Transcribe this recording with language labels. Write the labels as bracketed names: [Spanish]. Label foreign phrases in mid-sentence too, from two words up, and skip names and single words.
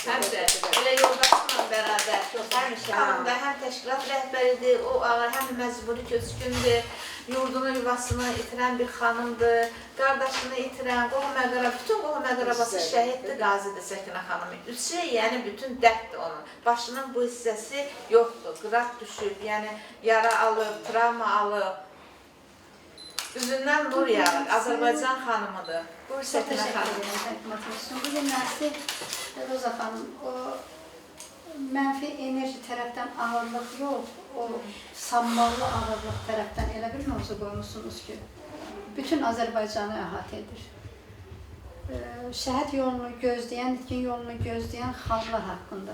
[Azerbaijani] Həmişə elə yoldaşımla bərabər, həmişə yanımda həm təşkilat rəhbəridir, o ağır, həm məcburi köçkündür, yurdunu, yuvasını itirən bir xanımdır, qardaşını itirən, qohum-əqrəba, bütün qohum-əqrəbası şəhiddir, qazidir Səkinə xanımı. Üçü, yəni bütün dərddir onun. Başının bu hissəsi yoxdur, qıraq düşüb, yəni yara alıb, travma alıb. Üzündən nur yağır, Azərbaycan xanımıdır. Buyur [Turkish] Çok [Azerbaijani] Səkinə [Turkish] teşekkür [Azerbaijani] xanım. ederim Hikmet olsun. Bugün Mersi Roza Hanım, o mənfi enerji tərəfdən ağırlıq yox, o sammallı ağırlıq tərəfdən elə bir mövzu qoymuşsunuz ki, bütün Azərbaycanı əhatə edir. Şəhid yolunu gözləyən, itkin yolunu gözləyən xanımlar haqqında.